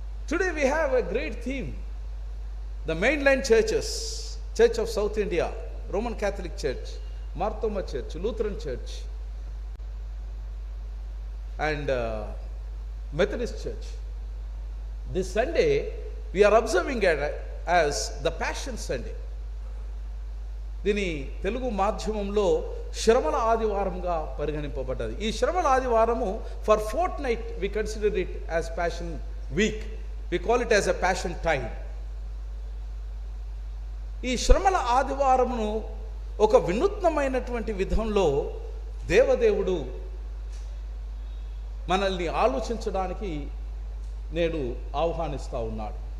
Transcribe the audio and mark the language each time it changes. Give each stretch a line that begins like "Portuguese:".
English: Today we have a great theme. The main line churches, church of South India, Roman Catholic church, Marthoma church, Lutheran church and Methodist Church. This Sunday we are observing it as the Passion Sunday.
Telugu: దీని తెలుగు మాధ్యమంలో శ్రమల ఆదివారంగా పరిగణింపబడ్డది. ఈ శ్రమల ఆదివారము
English: For fortnight we consider it as Passion Week. We call it as a Passiontide.
Telugu: ఈ శ్రమల ఆదివారమును ఒక వినూత్నమైనటువంటి విధంలో దేవదేవుడు మనల్ని ఆలోచించడానికి నేడు ఆహ్వానిస్తూ ఉన్నాడు.